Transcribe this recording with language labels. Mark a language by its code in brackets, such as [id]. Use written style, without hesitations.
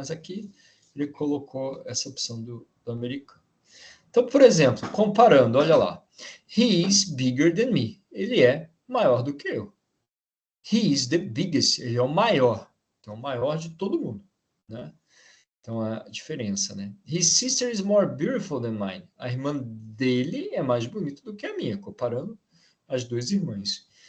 [pt] Mas aqui ele colocou essa opção do americano. Então, por exemplo, comparando, olha lá. [en] He is bigger than me. [pt] Ele é maior do que eu. [en] He is the biggest. [pt] Ele é o maior. Então, o maior de todo mundo, né? Então, a diferença, né? [en] His sister is more beautiful than mine. [pt] A irmã dele é mais bonita do que a minha, comparando as duas irmãs.